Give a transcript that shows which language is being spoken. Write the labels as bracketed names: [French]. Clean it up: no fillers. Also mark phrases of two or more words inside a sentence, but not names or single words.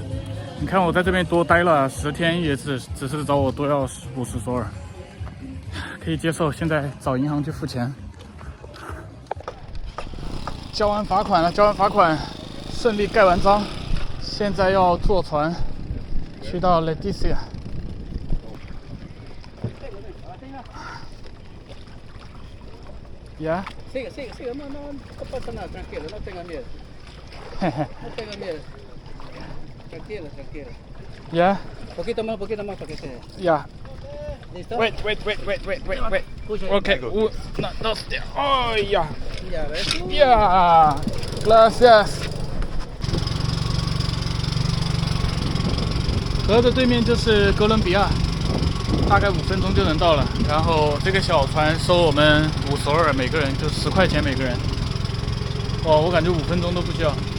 [Chinese] 你看我在这边多待了10天，也只是找我多要50索尔，可以接受。现在找银行去付钱。交完罚款了，顺利盖完章，现在要坐船去到 Leticia。¿Ya? [Spanish] Sigue, no pasa nada, tranquilo, no tenga miedo. No tenga miedo. Tranquilo. ¿Ya? Poquito más para que se... Ya. ¿Listo? [English] Wait. Push it. [Spanish] Ok, 1, 2, 3. ¡Oh, ya! Ya ves. Ya. Gracias. [Chinese] 河的对面就是哥伦比亚，大概5分钟就能到了。然后这个小船收我们5索尔每个人，就10块钱每个人。哇，我感觉5分钟都不需要。